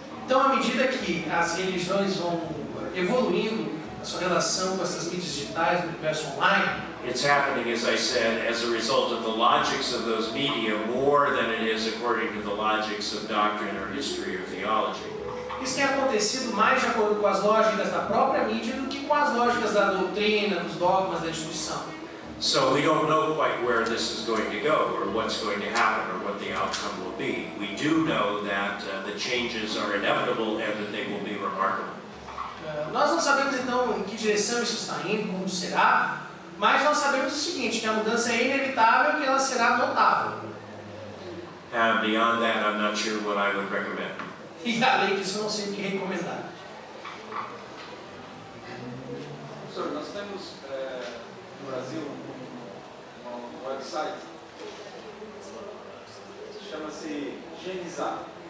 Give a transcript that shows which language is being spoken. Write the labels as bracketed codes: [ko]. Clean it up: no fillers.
[pt] Então, à medida que as religiões vão evoluindo a sua relação com essas mídias digitais no universo online, [en] it's happening, as I said, as a result of the logics of those media more than it is according to the logics of doctrine or history or theology. [pt] Isso tem acontecido mais de acordo com as lógicas da própria mídia do que com as lógicas da doutrina, dos dogmas da instituição. [en] So we don't know quite where this is going to go, or what's going to happen, or what the outcome will be. We do know that the changes are inevitable and that they will be remarkable. [pt] Nós não sabemos então em que direção isso está indo, como será, mas nós sabemos o seguinte, que a mudança é inevitável e que ela será notável. [en] And beyond that, I'm not sure what I would recommend. [pt] E além disso, eu não sei o que recomendar. Professor, nós temos no Brasil um website, chama-se Genizar.